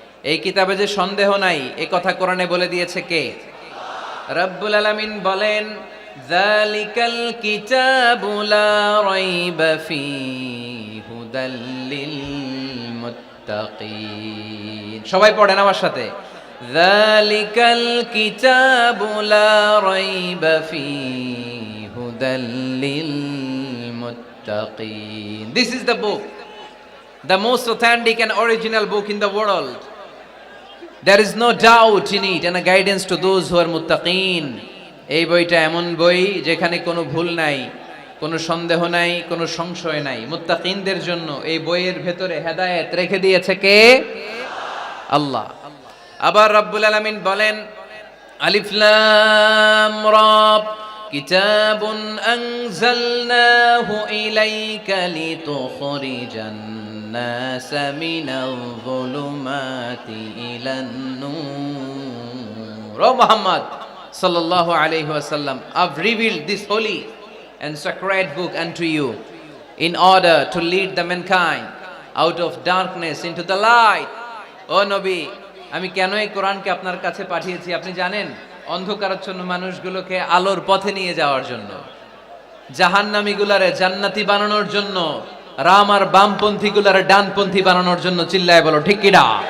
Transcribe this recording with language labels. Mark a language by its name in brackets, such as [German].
[Bangla] এই কিতাবে যে সন্দেহ নাই, এ কথা কোরআনে বলে দিয়েছে কে? রব্বুল আলামিন বলেন, [Arabic] যালিকাল কিতাবু লা রাইবা ফীহি হুদাল লিল মুত্তাকিন। [Bangla] সবাই পড়েন আমার সাথে, [Arabic] যালিকাল কিতাবু লা রাইবা ফীহি হুদাল লিল মুত্তাকিন। [English] This is the book, the most authentic and original book in the world. There is no doubt in it and a guidance to those who are muttaqin. [Bangla] এই বইটা এমন বই যেখানে কোনো ভুল নাই, কোনো সন্দেহ নাই, কোনো সংশয় নাই। মুত্তাকিনদের জন্য এই বইয়ের ভেতরে হেদায়েত রেখে দিয়েছে কে? আল্লাহ। আবার রব্বুল আলামিন বলেন, [Arabic] আলিফ লাম রা, কিতাবুন আনজালনাহু ইলাইকা লিতুখরিজান الناس من الظلمات إلى النور. [English] O Muhammad sallallahu alayhi wasallam, I've revealed this holy and sacred book unto you in order to lead the mankind out of darkness into the light. [Bangla] O Nabi, আমি কেন এই কোরআনকে আপনার কাছে পাঠিয়েছি আপনি জানেন? অন্ধকারাচ্ছন্ন মানুষগুলোকে আলোর পথে নিয়ে যাওয়ার জন্য, জাহান্নামীগুলারে জান্নাতি বানানোর জন্য, রাম আর বামপন্থী গুলারে ডানপন্থী বানানোর জন্য। চিল্লায় বলো ঠিক কিনা?